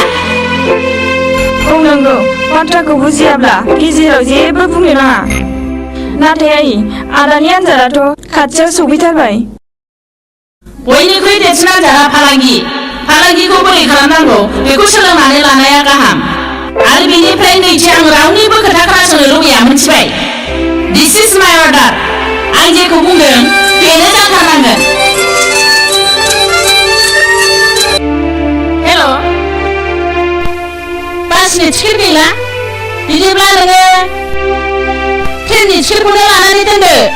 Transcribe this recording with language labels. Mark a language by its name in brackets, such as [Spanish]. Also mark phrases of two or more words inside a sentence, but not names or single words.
[Bodo] बुंनांगौ बाथ्राखौ बुजियाब्ला गेजेराव जेबो बुंनो नाङा. नाथाय आइ, आदानि आन्जादाथ' खाथियाव सौफैथारबाय. बयनिख्रुइ देरसिन आन्जादा फालांगिखौ बोरै खालामनांगौ बेखौ सोलोंनानै लानाया गाहाम. आरो बेनिफ्राय नैथि, आं रावनिबो खोथा खोनासंनो लुबैया, मिथिबाय? [English] This is my order. [Bodo] आं जेखौ बुंदों बेनो जाथारनांगोन. हेल', बासनि टिकेट गैला? बिदिब्ला नोङो ट्रेननि टिकेटखौनो लानानै दोनदो.